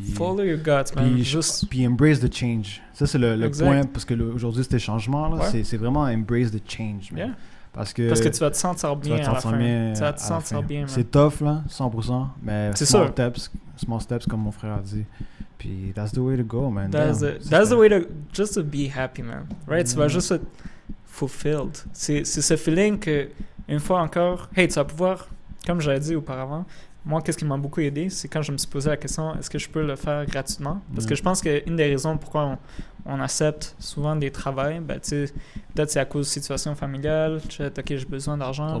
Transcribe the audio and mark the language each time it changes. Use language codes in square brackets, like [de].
[en] Follow your guts, man. [fr] Puis [en] embrace the change. [fr] Ça, c'est le point, parce que aujourd'hui, c'était changement, là, c'est vraiment [en] embrace the change, [fr] man. [en] Yeah. [fr] Parce que tu vas te sentir bien à la fin. Tu vas te sentir bien, man. C'est tough, là, 100%, mais [en] small steps, [fr] comme mon frère a dit. Puis [en] that's the way to go, man. That's the way to, just to be happy, man. Right? [fr] Tu vas juste être fulfilled. C'est ce feeling que, une fois encore, hey, tu vas pouvoir, comme j'avais dit auparavant, moi, qu'est-ce qui m'a beaucoup aidé, c'est quand je me suis posé la question, est-ce que je peux le faire gratuitement? Parce que je pense qu'une des raisons pourquoi on accepte souvent des travails, ben, peut-être c'est à cause de situation familiale, OK, j'ai besoin d'argent.